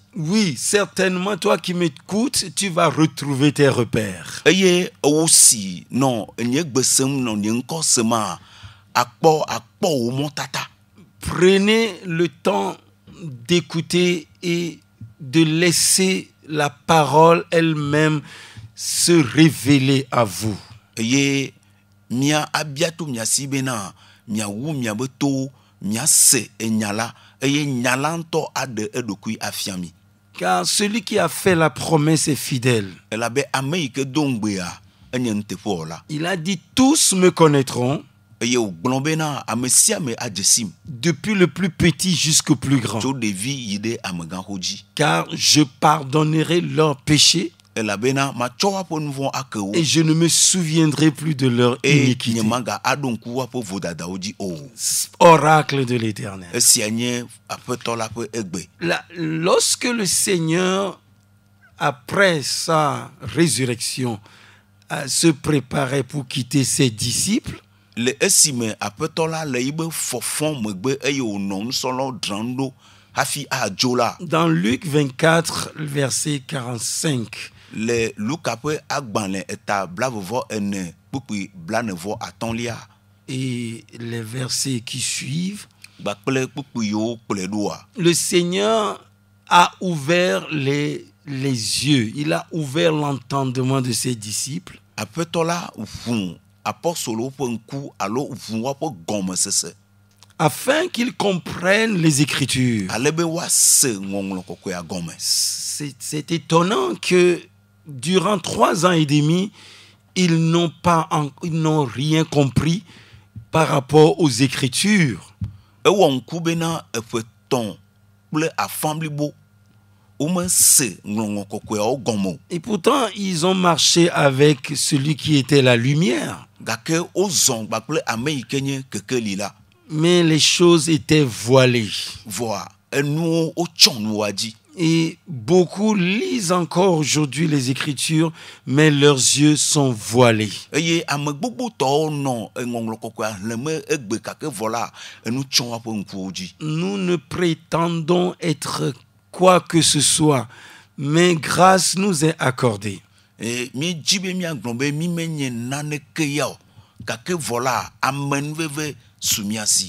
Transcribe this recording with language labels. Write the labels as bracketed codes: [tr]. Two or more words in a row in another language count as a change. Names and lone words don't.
[fr] Oui, certainement, toi qui m'écoutes, tu vas retrouver tes repères. [ee] Eye ewo si nɔ nye gbe sem nɔ nye ŋkɔ sema akpɔ wo mɔtata. [fr] Prenez le temps d'écouter et de laisser la parole elle-même se révéler à vous. [ee] Eye mia abiato miasi bena miawu miabe towo miase enya la eye nya la ŋutɔ aɖe eɖokui afia mi. [fr] Car celui qui a fait la promesse est fidèle. [ee] Elabe ame yi ke do ŋugbea enye nuteƒewɔla. [fr] Il a dit tous me connaîtront. [ee] Eye wògblɔ bena ame sia ame adze sim. [fr] Depuis le plus petit jusqu'au plus grand. [ee] Tso ɖevi yi ɖe amegãxo dzi. [fr] Car je pardonnerai leurs péchés. [ee] Elabena matsɔ woaƒe nu vɔ̃ ake wo. [fr] Et je ne me souviendrai plus de leur iniquité. [ee] Nye maga aɖo ŋku woaƒe vodadawo dzi o. [fr] Oracle de l'Éternel. [ee] Esia nye aƒetɔ la ƒe egbe. [fr] Lorsque le Seigneur, après sa résurrection, se préparait pour quitter ses disciples, [ee] le esime aƒetɔ la le yibe fɔfɔ megbe eye wònɔ nusrɔ̃lawo dzram ɖo hafi adzo la. [fr] Dans Luc 24, verset 45, [ee] le Luka ƒe agbalẽ eta blavevɔ ene kpukpui blanevɔ atɔ̃lia [fr] et les versets qui suivent, [ee] gbakple kpukpui yiwo kplɔe ɖoa. [fr] le Seigneur a ouvert les yeux, il a ouvert l'entendement de ses disciples. [ee] Aƒetɔ la ʋu apɔstolowo ƒe ŋku alo ʋu woƒe gɔmesese [fr] Afin qu'ils comprennent les Écritures. [ee] ale be woase ŋɔŋlɔ kɔkɔea gɔme. [fr] C'est étonnant que durant 3 ans et demi, ils n'ont rien compris par rapport aux Écritures. [ee] Ewɔ ŋku bena eƒe 3 kple afã blibo womese ŋlɔŋlɔ kɔkɔeawo gɔme o. [fr] Et pourtant, ils ont marché avec celui qui était la lumière. [ee] Gake wozɔ gbakple ame yi ke nye kekeli la. [fr] Mais les choses étaient voilées. [ee] Voa enuwo wotsɔ nuwoa dzi. [fr] Et beaucoup lisent encore aujourd'hui les Écritures, mais leurs yeux sont voilés. [ee] Eye ame gbogbotɔwo nɔ eŋɔŋlɔ kɔkɔea hleme egbe gake vɔ la enu tsɔ woƒe ŋkuwo dzi. [fr] Nous ne prétendons être quoi que ce soit, mais grâce nous est accordée. [ee] Míedzi be míagblɔ be mí menye naneke ya o, gake vɔ la amenuveve su mía si.